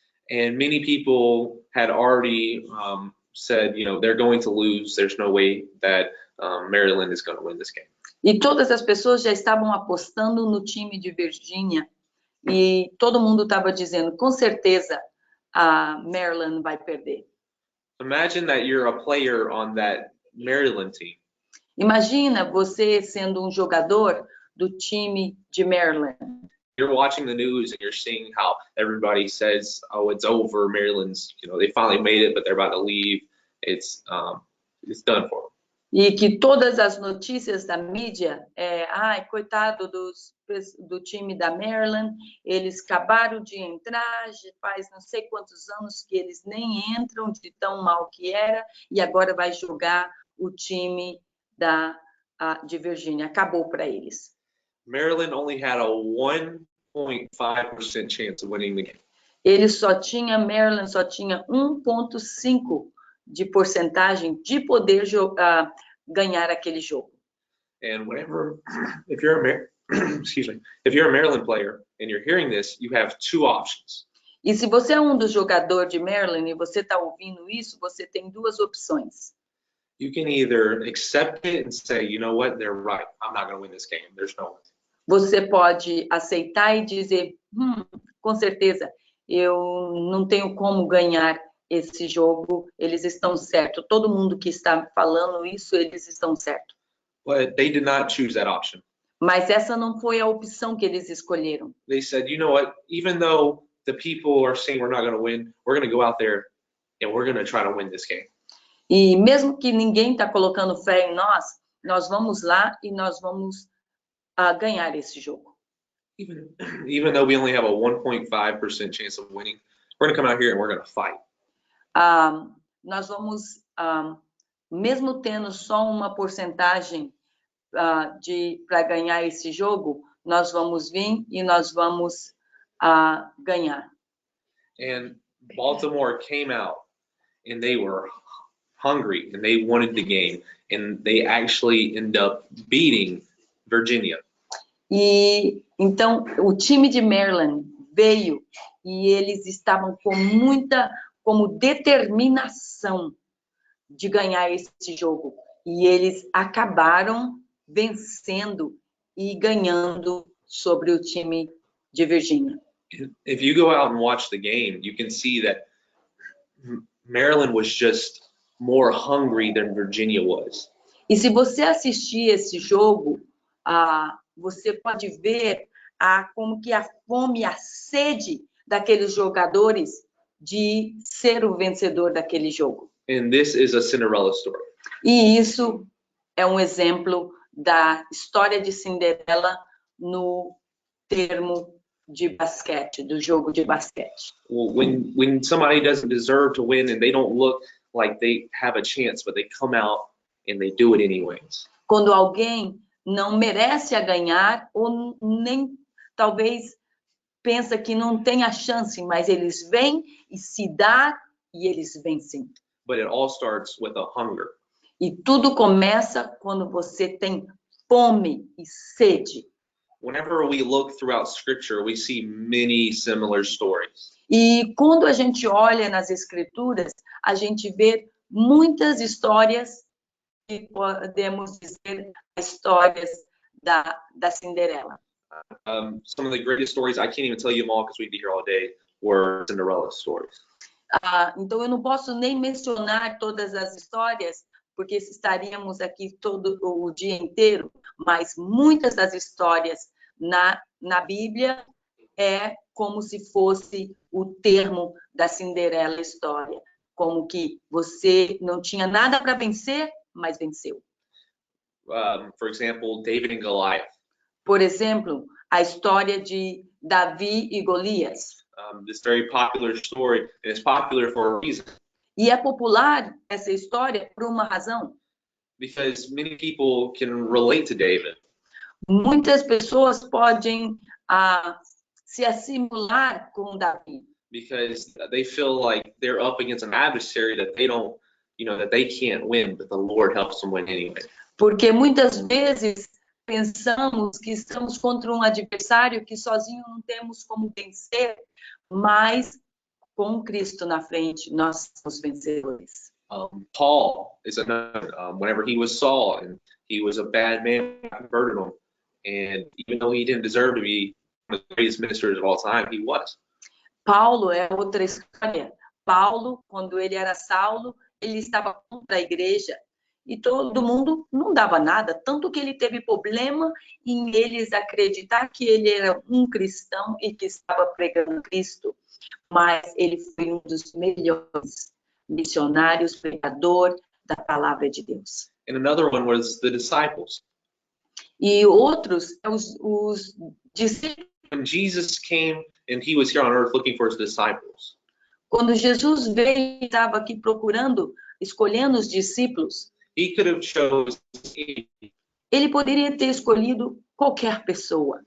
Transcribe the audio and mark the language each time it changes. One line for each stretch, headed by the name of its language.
English: And many people had already said, they're going to lose. There's no way that Maryland is going to win this game.
Portuguese: E todas as pessoas já estavam apostando no time de Virgínia e todo mundo estava dizendo, com certeza, a Maryland vai perder.
English: Imagine that you're a player on that Maryland team.
Portuguese: Imagina você sendo um jogador do time de Maryland.
English: You're watching the news and you're seeing how everybody says, "Oh, it's over. Maryland's, they finally made it, but they're about to leave. It's done for them."
Portuguese: E que todas as notícias da mídia coitado do time da Maryland, eles acabaram de entrar, faz não sei quantos anos que eles nem entram, de tão mal que era, e agora vai jogar o time de Virgínia. Acabou para eles.
English: Maryland only had a 1.5% chance of winning the game.
Portuguese: Maryland só tinha 1,5% de porcentagem de poder ganhar aquele jogo.
English: And if you're a Maryland player and you're hearing this, you have 2 options.
Portuguese: E se você é um dos jogadores de Maryland e você está ouvindo isso, você tem 2 opções.
English: You can either accept it and say, you know what, they're right. I'm not going to win this game. There's no way.
Portuguese: Você pode aceitar e dizer, com certeza, eu não tenho como ganhar esse jogo, eles estão certos. Todo mundo que está falando isso, eles estão certos.
English: But they did not choose that option.
Portuguese: Mas essa não foi a opção que eles escolheram.
English: They said, you know what, even though the people are saying we're not going to win, we're going to go out there and we're going to try to win this game.
Portuguese: E mesmo que ninguém está colocando fé em nós vamos lá e nós vamos ganhar esse jogo.
English: Even though we only have a 1.5% chance of winning, we're going to come out here and we're going to fight.
Portuguese: Nós vamos, mesmo tendo só uma porcentagem para ganhar esse jogo, nós vamos vir e nós vamos ganhar.
English: And Baltimore came out and they were hungry and they wanted the game and they actually ended up beating Virginia.
Portuguese: E então o time de Maryland veio e eles estavam como determinação de ganhar esse jogo. E eles acabaram vencendo e ganhando sobre o time de Virgínia.
English: If you go out and watch the game, you can see that Maryland was just more hungry than Virginia was.
Portuguese: E se você assistir esse jogo, você pode ver como que a fome, a sede daqueles jogadores de ser o vencedor daquele jogo.
English: And this is a Cinderella story.
Portuguese: E isso é um exemplo da história de Cinderela no termo de basquete, do jogo de basquete.
English: Well, when somebody doesn't deserve to win and they don't look like they have a chance, but they come out and they do it anyways.
Portuguese: quando alguém não merece a ganhar ou nem talvez pensa que não tem a chance, mas eles vêm e se dá e eles vencem.
English: But it all starts with a hunger.
Portuguese: E tudo começa quando você tem fome e sede.
English: Whenever we look throughout Scripture, we see many similar stories.
Portuguese: E quando a gente olha nas escrituras, a gente vê muitas histórias que podemos dizer histórias da Cinderela.
English: Some of the greatest stories, I can't even tell you them all because we'd be here all day, were Cinderella stories.
Portuguese: Então eu não posso nem mencionar todas as histórias, porque estaríamos aqui todo o dia inteiro, mas muitas das histórias na Bíblia é como se fosse o termo da Cinderela história, como que você não tinha nada para vencer, mas venceu.
English: For example, David and Goliath.
Portuguese: Por exemplo, a história de Davi e Golias.
English: This very popular story, and it's popular for a reason.
Portuguese: E é popular essa história por uma razão.
English: Because many people can relate to David.
Portuguese: Muitas pessoas podem se assimilar com Davi.
English: Because they feel like they're up against an adversary that they don't, that they can't win, but the Lord helps them win anyway.
Portuguese: Porque muitas vezes pensamos que estamos contra um adversário que sozinho não temos como vencer, mas com Cristo na frente nós somos vencedores.
English: Paul is another. Whenever he was Saul and he was a bad man, converted him, and even though he didn't deserve to be one of the greatest ministers of all time, he was.
Portuguese: Paulo é outra história. Paulo, quando ele era Saulo, ele estava contra a igreja e todo mundo não dava nada, tanto que ele teve problema em eles acreditar que ele era um cristão e que estava pregando Cristo, mas ele foi um dos melhores missionários, pregador da palavra de Deus.
English: And another one was the disciples.
Portuguese: E outros, os discípulos.
English: When Jesus came and he was here on earth looking for his disciples.
Portuguese: Quando Jesus veio e estava aqui procurando, escolhendo os discípulos,
English: he could have chosen.
Portuguese: Ele poderia ter escolhido qualquer pessoa.